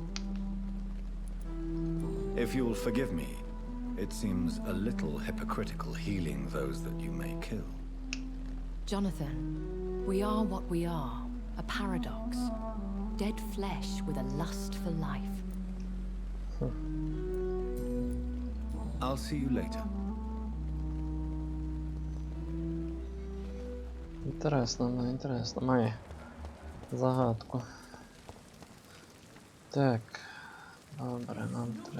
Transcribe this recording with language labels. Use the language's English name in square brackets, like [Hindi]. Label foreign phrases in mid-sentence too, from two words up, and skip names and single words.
[English] If you'll forgive me, it seems a little hypocritical healing those that you may kill. Jonathan, we are what we are, a paradox. Dead flesh with a lust for life. I'll see you later. [Ukrainian] Інтересно, ну інтересно. Має загадку. Так. Добре, нам треба.